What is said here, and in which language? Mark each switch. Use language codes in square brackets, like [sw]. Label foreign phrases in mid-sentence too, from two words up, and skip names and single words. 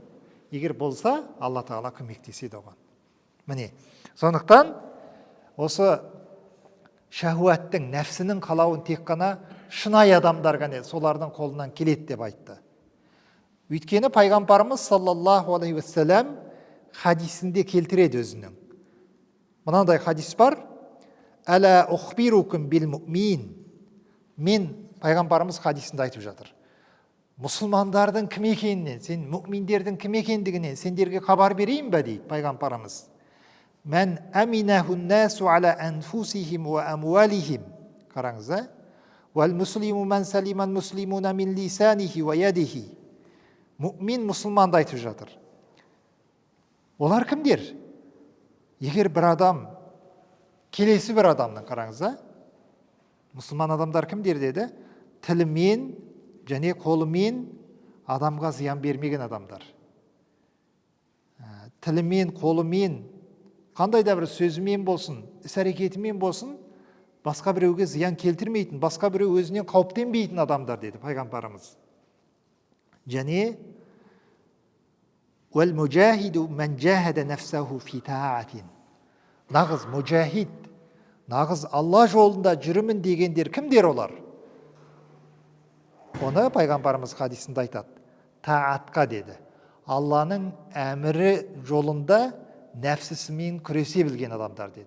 [kk] Егер болса, Алла Тағала көмектеседі оған. Міне, сондықтан осы шахуаттың, нәпсінің қалауын тек қана шынайы адамдар ғана солардың қолынан келеді деп айтты. Өйткені пайғамбарымыз [ar] صلى الله عليه وسلم [kk] хадисінде келтіреді өзінің. Мынандай хадис бар: [ar] «ألا أخبركم بالمؤمن». [kk] Мен пайғамбарымыз хадисінде айтып жатыр. Мұсылмандардың кім екенінен, сен мүминдердің кім екендігінен сендерге хабар берейін бе дейді пайғамбарымыз. [ar] من أمنه الناس على أنفسهم وأموالهم. Қараңыз, والمسلم من سلم المسلمون من لسانه ويده. [kk] Мүмин мұсылманды айтып жатыр. Олар кімдер? Егер бір адам, келесі бір адамның, қараңыз, мұсылман адамдар кімдер деді? Тілімен және қолымен адамға зиян бермеген адамдар. Тілімен, қолымен, қандай да бір сөзімен болсын, іс-әрекетімен болсын, басқа біреуге зиян келтірмейтін, басқа біреу өзінен қауіптенбейтін адамдар деді пайғамбарымыз. [ar] Және والمجاهد من جاهد نفسه في طاعة. [kk] Нағыз мужахид, нағыз Алла жолында жүрімін дегендер кімдер олар? Оны пайғамбарымыз хадисінде айтады. Таатқа деді. Алланың әмірі жолында нәпсісімен күресе білген адамдар деді.